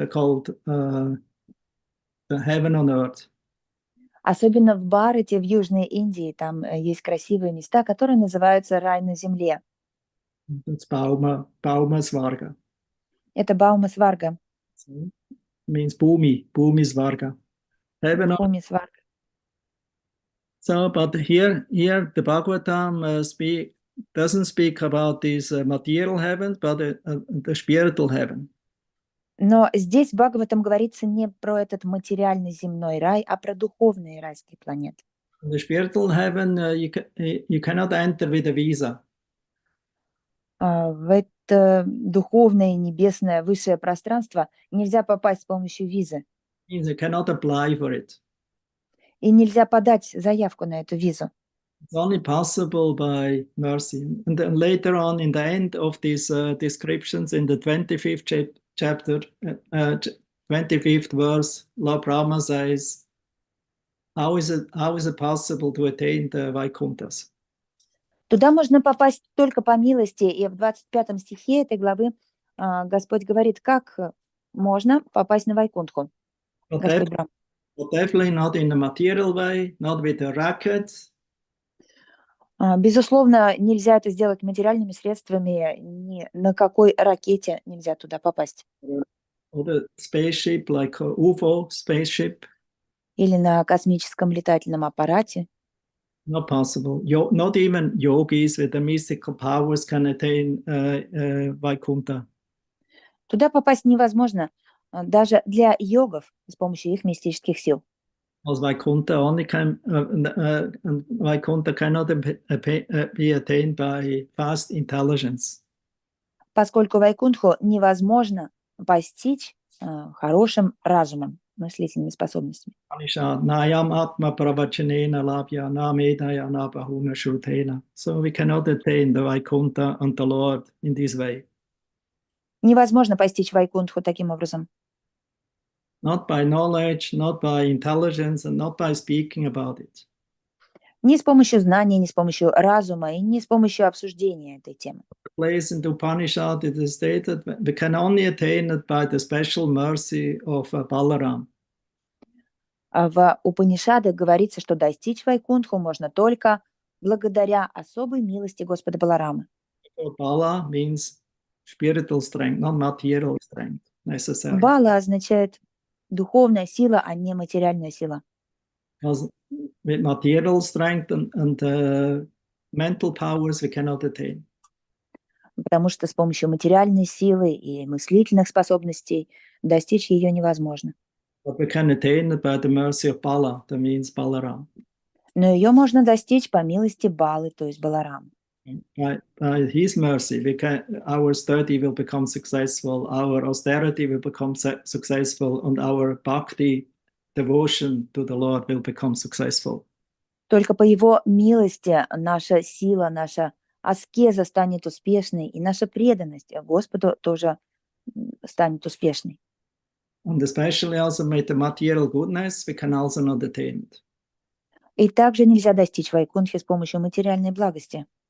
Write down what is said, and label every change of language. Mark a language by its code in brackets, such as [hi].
[en] They're called the heaven on earth. [ru] Особенно в Бхарате, в Южной Индии, там есть красивые места, которые называются рай на земле. [en] That's Baumasvarga. [ru] Это Баумасварга. [en] Means Bhumisvarga. Heaven on [ru] Бхумисварга. [en] So, but here the Bhagavatam doesn't speak about these material heavens, but the spiritual heaven. [ru] Но здесь в Бхагаватам говорится не про этот материальный земной рай, а про духовные райские планеты. [en] The spiritual heaven, you cannot enter with a visa. [ru] В это духовное, небесное, высшее пространство нельзя попасть с помощью визы. [en] Means you cannot apply for it. [ru] И нельзя подать заявку на эту визу. [en] It's only possible by mercy. And then later on, in the end of these descriptions, in the 25th chapter, 25th verse, Lord Brahma says, how is it possible to attain the Vaikunthas? [ru] Туда можно попасть только по милости. И в 25 стихе этой главы Господь говорит, как можно попасть на Вайкунтху. Господь Брахма. [en] But definitely not in the material way, not with a racket. [ru] Безусловно, нельзя это сделать материальными средствами, ни на какой ракете нельзя туда попасть. [en] Or the spaceship, like a UFO spaceship. [ru] Или на космическом летательном аппарате. [en] Not possible. Not even yogis with the mystical powers can attain Vaikuntha. [ru] Туда попасть невозможно. даже для йогов с помощью их мистических сил. [en] As Vaikuntha only can, Vaikuntha cannot be attained by fast intelligence. [ru] Поскольку Вайкунтху невозможно постичь хорошим разумом, мыслительными способностями. [sa] Upanishad, Nayam Atma Pravachanena Labhya Namedaya Nabahuna Shrutena. [en] So we cannot attain the Vaikuntha and the Lord in this way. [ru] Невозможно постичь Вайкунтху таким образом. [en] Not by knowledge, not by intelligence, and not by speaking about it. [ru] Ни с помощью знания, ни с помощью разума и ни с помощью обсуждения этой темы. [en] Place in the Upanishad, it is stated we can only attain it by the special mercy of Balaram. [ru] В Упанишадах говорится, что достичь Вайкунтху можно только благодаря особой милости Господа Баларамы. [en] Bala means spiritual strength, not material strength necessarily. [ru] Бала означает духовная сила, а не материальная сила. [en] Because with material strength and mental powers we cannot attain. [ru] Потому что с помощью материальной силы и мыслительных способностей достичь ее невозможно. [en] But we can attain it by the mercy of Bala, that means Balaram. [ru] Но ее можно достичь по милости Балы, то есть Баларамы. [en] By his mercy, our study will become successful, our austerity will become successful, and our bhakti, devotion to the Lord will become successful. [ru] Только по его милости наша сила, наша аскеза станет успешной, и наша преданность Господу тоже станет успешной. [en] And especially also with the material goodness, we can also not attain it. [ru] И также нельзя достичь Вайкунтхи с помощью материальной благости.